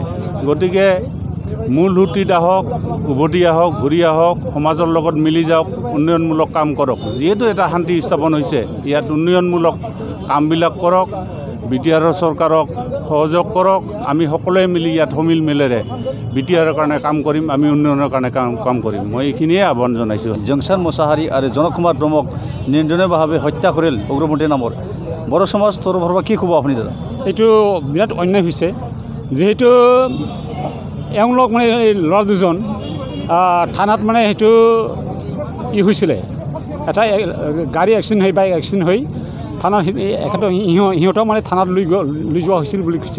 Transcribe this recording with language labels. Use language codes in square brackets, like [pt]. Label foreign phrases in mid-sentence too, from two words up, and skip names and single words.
[as] গতিকে মূল সুঁতিত আহক, উভতি আহক, ঘূৰি আহক, সমাজৰ লগত মিলি যাওক, উন্নয়নমূলক কাম কৰক। যিহেতু এটা শান্তি স্থাপন হৈছে, ইয়াত উন্নয়নমূলক কামবিলাক কৰক, বিটিআৰৰ চৰকাৰক সহযোগ কৰক। আমি সকলোৱে মিলি ইয়াত সমিল মিলেৰে বিটিআৰৰ কাৰণে কাম কৰিম, আমি উন্নয়নৰ কাৰণে কাম কৰিম। মই এইখিনিয়ে আহ্বান জনাইছোঁ। जोंसार मोसाहारि आरो जनक कुमार ब्रह्मक নিৰ্দয়ভাৱে হত্যা কৰিল উগ্ৰপন্থীৰ নামৰ বড়ো সমাজ তৰফৰ পৰা কি ক'ব আপুনি দাদা? এইটো বিৰাট অন্যায় হৈছে। যিহেতু এওঁলোক মানে ল'ৰা দুজন থানাত মানে সেইটো হৈছিলে, এটা গাড়ী এক্সিডেণ্ট হৈ বাইক এক্সিডেণ্ট হৈ থানাত সিহঁতক মানে থানাত লৈ যোৱা হৈছিল বুলি কৈছে।